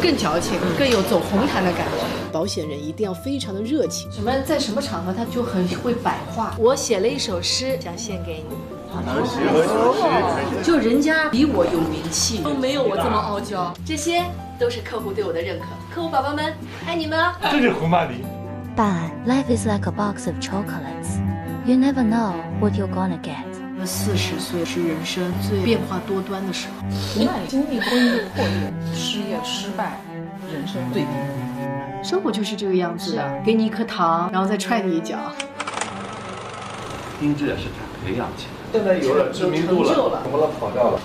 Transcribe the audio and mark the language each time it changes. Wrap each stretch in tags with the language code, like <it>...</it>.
<zh>更矫情，更有走红毯的感觉。保险人一定要非常的热情，在什么场合他就很会摆话。我写了一首诗，想献给你。就人家比我有名气，都没有我这么傲娇。这些都是客户对我的认可，客户宝宝们，爱你们啊！这是胡曼黎。</zh> <en>But life is like a box of chocolates. You never know what you're gonna get.</en> <zh>40岁是人生最变化多端的时候。胡曼黎经历婚姻的破裂、事业失败，人生最低。生活就是这个样子的，给你一颗糖，然后再踹你一脚。丁志是他培养起来。现在有了知名度了，怎么了跑掉了？</zh>